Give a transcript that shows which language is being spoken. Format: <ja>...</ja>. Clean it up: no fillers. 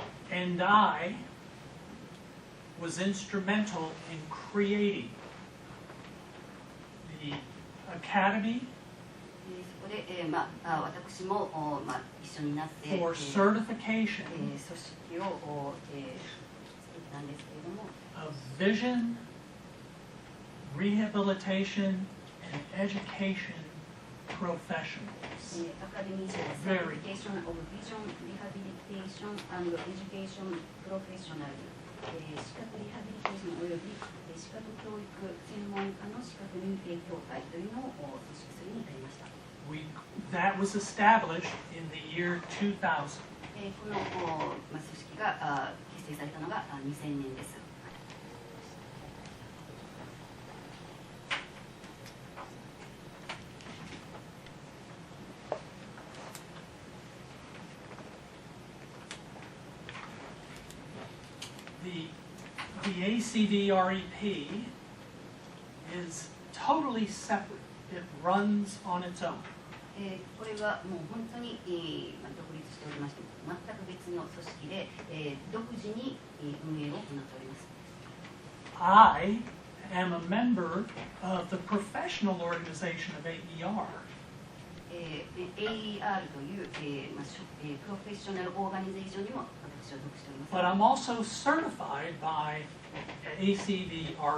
<en>And I was instrumental in creating the academy</en> <ja>そこで、私も、一緒になって、</ja> <en>for certification</en> <ja>組織を、作ったんですけれども、</ja> <en>of vision, rehabilitation, and education professionals.</en> <ja>アカデミー賞サーティフィケーション・オブ・ビジョン・リハビリテーション・エデュケーション・プロフェッショナル、資格リハビリテーションおよび資格教育専門家の資格認定協会というのを組織するに至りました。</ja> <en>That was established in the year 2000.</en> <ja>この、組織が結成されたのが2000年です。</ja> <en>The ACDREP is totally separate. It runs on its own.</en> <ja>これはもう本当に、独立しておりまして、全く別の組織で、独自に運営を行っております。</ja> <en>I am a member of the professional organization of AER.</en> <ja>AER という、プロフェッショナルオーガニゼーションにも私は属しております。</ja> <en>But I'm also certified by ACDREP.</en>